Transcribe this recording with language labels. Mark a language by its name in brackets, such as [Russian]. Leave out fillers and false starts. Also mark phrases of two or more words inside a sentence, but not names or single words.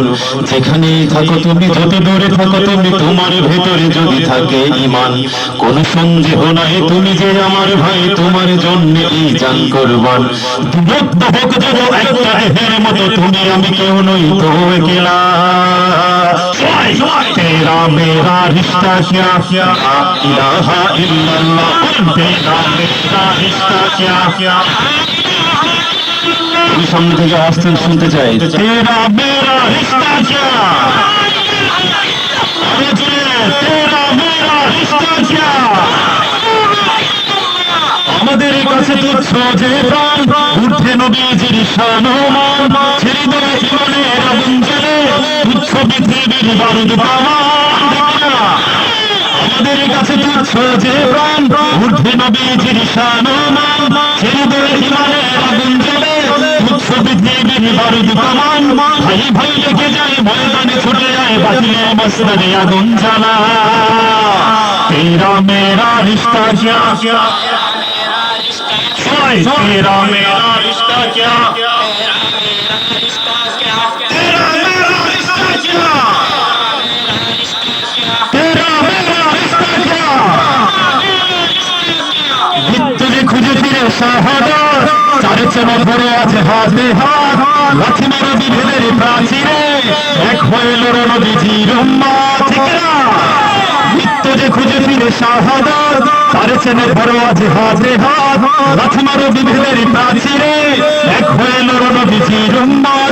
[Bangla] যেখানেই থাকো তুমি, যত দূরে থাকো তুমি, তোমার ভিতরে যদি থাকে ঈমান, কোনো সন্দেহ নাই তুমি যে আমার ভাই, তোমার জন্য এই জান কুরবান। বিভক্ত হোক যদি একটা দেহের মতো, তুমি আমি কেউ নই তো একলা। [Hindi] तेरा मेरा रिश्ता क्या [Arabic] إله إلا الله, [Hindi] तेरा मेरा रिश्ता क्या। [Bangla] सामने থেকে আস্তে শুনতে চাই, [Hindi] तेरा मेरा रिश्ता क्या, तेरा मेरा रिश्ता क्या। [Bangla] আমাদের কাছে তুচ্ছ যে প্রাণ, ঊর্ধ্বে নবীজির শান-ও-মান, ছেড়ে দেয় জীবনের আগুন জ্বলে, তুচ্ছ পৃথিবীর বারুদ কামান। আমাদের কাছে তুচ্ছ যে প্রাণ, ঊর্ধ্বে নবীজির শান-ও-মান, ছেড়ে দেয় জীবনের আগুন জ্বলে, তুচ্ছ পৃথিবীর বারুদ কামান। ভাই ভাই লেগে যায় ময়দানে ছুটে যায়, বাঁচলে মসনদে আগুন জ্বালা। [Hindi] तेरा मेरा रिश्ता क्या, तेरा मेरा रिश्ता क्या, तेरा मेरा रिश्ता क्या, तेरा मेरा रिश्ता क्या। [Bangla] মৃত্যুকে খুঁজে ফিরে শাহাদাত, চারে চেনা ধরে আছে হাতে হাত, লাথি মারো বিভেদের প্রাচীরে, এক হয়ে লড়ো নবীজির উম্মত। ঠিক না? মৃত্যু যে খুঁজে ফিরে শাহাদাত, চারে চেনে ধরো আছে হাতে হাত, লাথি মারো বিভেদের প্রাচীরে, এক হয়ে লড়ো নবীজির উম্মত।